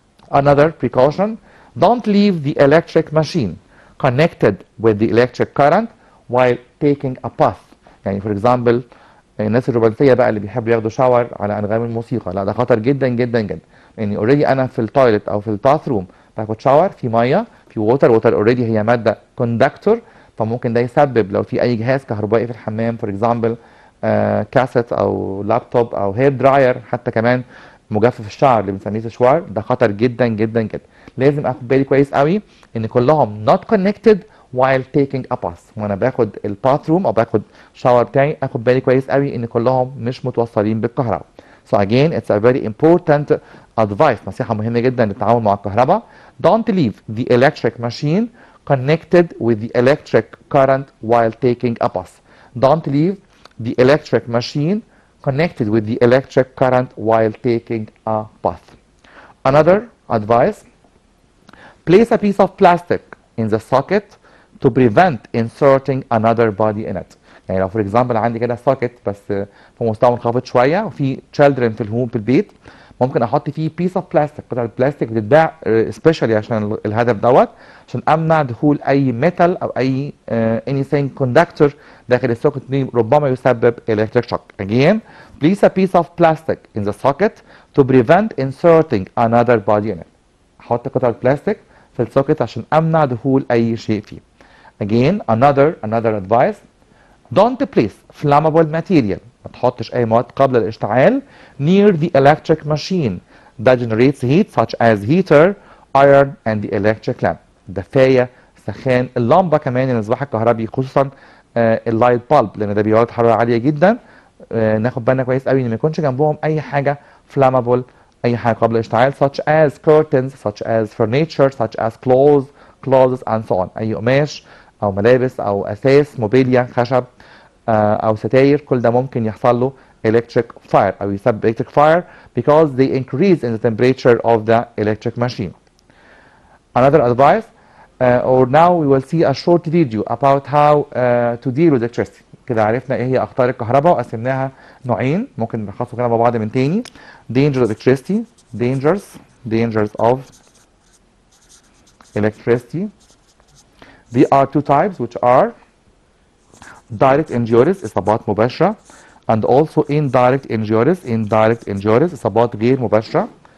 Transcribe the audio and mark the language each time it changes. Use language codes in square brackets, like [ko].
[en] Another precaution, don't leave the electric machine connected with the electric current while taking a bath. [ar] يعني [en] for example [ar] الناس الرومانسيه بقى اللي بيحبوا ياخدوا شاور على انغام الموسيقى، لا ده خطر جدا جدا جدا. يعني اوريدي انا في التويلت او في الباث روم باخد شاور في ميه في ووتر اوريدي هي ماده كوندكتور، فممكن ده يسبب لو في اي جهاز كهربائي في الحمام فور اكزامبل كاسيت او لابتوب او هير دراير، حتى كمان مجفف الشعر اللي بنسميه سشوار، ده خطر جدا جدا جدا. لازم اخد بالي كويس قوي ان كلهم [en] not connected while taking a bath. [ar] وانا باخد الباث روم او باخد شاور بتاعي اخد بالي كويس قوي ان كلهم مش متوصلين بالكهرباء. [en] So again it's a very important advice، [ar] نصيحة مهمة جدا للتعامل مع الكهرباء. [en] Don't leave the electric machine connected with the electric current while taking a bath. Don't leave the electric machine connected with the electric current while taking a bath. Another advice, place a piece of plastic in the socket to prevent inserting another body in it. [ar] يعني لو فور اكزامبل عندي كده سوكت بس في مستوى منخفض شويه وفي تشيلدرن في الهوم في البيت، ممكن احط فيه بيس اوف بلاستيك، قطعه بلاستيك بتتباع سبيشالي عشان الهدف دوت، عشان امنع دخول اي ميتال او اي anything كوندكتور داخل السوكت دي ربما يسبب [en] electric shock. Again, place a piece of plastic in the socket to prevent inserting another body in it. [ar] احط قطعه بلاستيك في السوكت عشان امنع دخول اي شيء فيه. [en] Again, another advice, don't place flammable material. [ar] ما تحطش أي مواد قابلة للاشتعال [en] near the electric machine that generates heat such as heater, iron and the electric lamp. [ar] دفاية، سخان، اللمبة كمان، المصباح الكهربي، خصوصا اللايت بالب لأن ده بيولد حرارة عالية جدا. ناخد بالنا كويس قوي إن ما يكونش جنبهم أي حاجة flammable، أي حاجة قابلة للاشتعال [en] such as curtains, such as furniture, such as clothes and so on. [ar] أي قماش او ملابس او اساس موبيليا خشب او ستاير، كل ده ممكن يحصل له electric fire او يسبب electric fire [en] because they increase in the temperature of the electric machine. Another advice, or now we will see a short video about how to deal with electricity. [ar] كده عرفنا ايه هي اخطار الكهرباء وقسمناها نوعين، ممكن نلخصهم كده مع بعض من تاني. [en] Dangers of electricity, dangers of electricity. There are two types which are direct injuries [ar] إصابات مباشرة [en] and also indirect injuries [ar] إصابات غير مباشرة.